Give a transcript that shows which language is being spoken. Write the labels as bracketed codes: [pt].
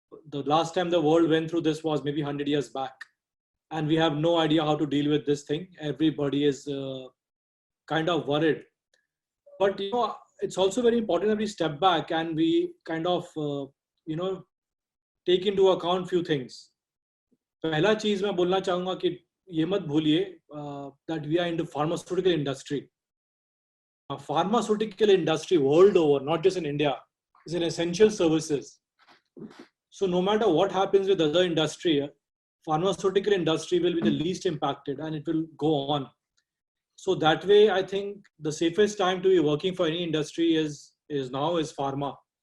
[en] The last time the world went through this was maybe 100 years back. And we have no idea how to deal with this thing. Everybody is kind of worried. But, it's also very important that we step back and we kind of, take into account few things. [hi] पहला चीज मैं बोलना चाहूंगा कि ये मत भूलिए [en] that we are in the pharmaceutical industry. Pharmaceutical industry world over, not just in India, is an essential services. So no matter what happens with other industry, pharmaceutical industry will be the least impacted and it will go on. So that way, I think the safest time to be working for any industry is pharma.